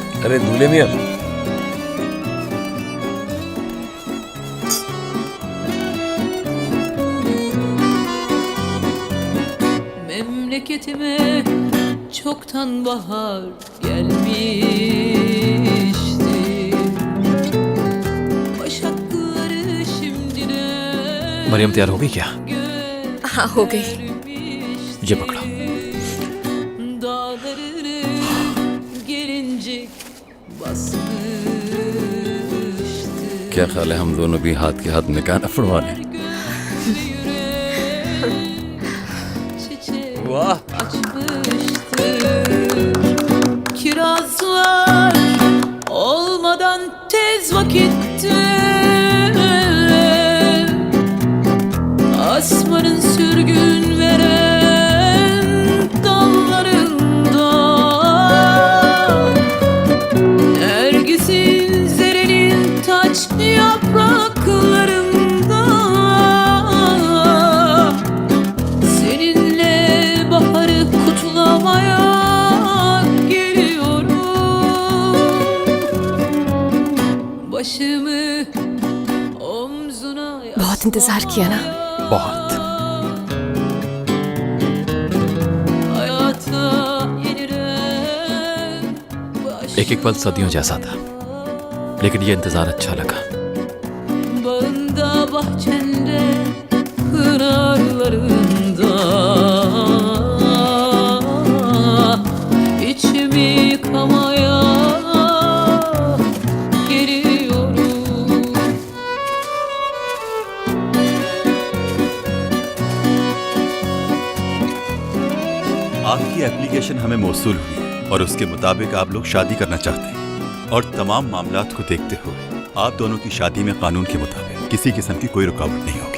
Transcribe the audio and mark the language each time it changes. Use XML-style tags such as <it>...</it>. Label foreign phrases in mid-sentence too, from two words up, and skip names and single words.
<ur>ارے دولہے میاں,</ur> <tr>Memleketime çoktan bahar gelmişti. Başakları şimdine</tr> <ur>مریم تیار ہو گئی کیا? ہاں ہو گئی. یہ پکڑو.</ur> <tr>Dağlarını gelincik basmıştı.</tr> <ur>کیا خیال ہے ہم دونوں بھی ہاتھ کے ہاتھ نکاح نہ پڑھوا لیں? वाह!</ur> <tr>Açmıştı. Kirazlar olmadan tez vakitte asmanın sürgün veren dallarında Nergis'in zerenin taç yapraklarında Seninle baharı kutlamaya geliyorum Başımı omzuna</tr> <ur>بہت انتظار کیا نا. बहुत।</ur> <tr>Hayata yenilen</tr> <ur>ایک ایک پل صدیوں جیسا تھا، لیکن یہ انتظار اچھا لگا.</ur> <tr>Bağında bahçende pınarlarında içimi yıkamaya geliyorum</tr> <ur>آپ کی ایپلیکیشن ہمیں موصول ہوئی اور اس کے مطابق آپ لوگ شادی کرنا چاہتے ہیں اور تمام معاملات کو دیکھتے ہوئے آپ دونوں کی شادی میں قانون کے مطابق کسی قسم کی کوئی رکاوٹ نہیں ہوگی.</ur>